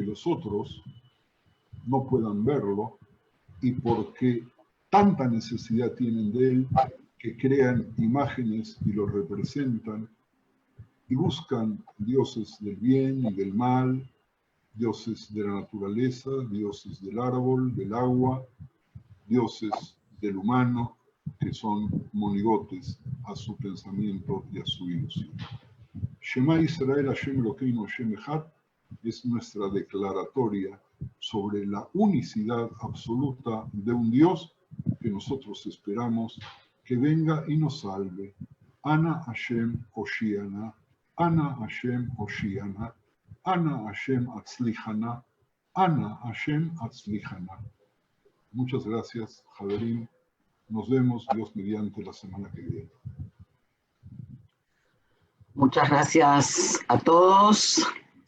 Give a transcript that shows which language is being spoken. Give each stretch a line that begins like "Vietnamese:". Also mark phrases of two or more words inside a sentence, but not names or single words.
Spanish: los otros no puedan verlo, y porque tanta necesidad tienen de él, que crean imágenes y lo representan, y buscan dioses del bien y del mal, dioses de la naturaleza, dioses del árbol, del agua, dioses del humano, que son monigotes a su pensamiento y a su ilusión.
Hebrew: שמע ישראל השם אלוקינו השם אחד
Spanish: es nuestra declaratoria sobre la unicidad absoluta de un Dios que nosotros esperamos que venga y nos salve.
Hebrew: אנא השם הושיענא אנא השם הושיענא אנא השם הצליחנא אנא השם הצליחנא.
Spanish: Muchas gracias, Javerín. Nos vemos, Dios mediante, la semana que viene. Muchas gracias a todos.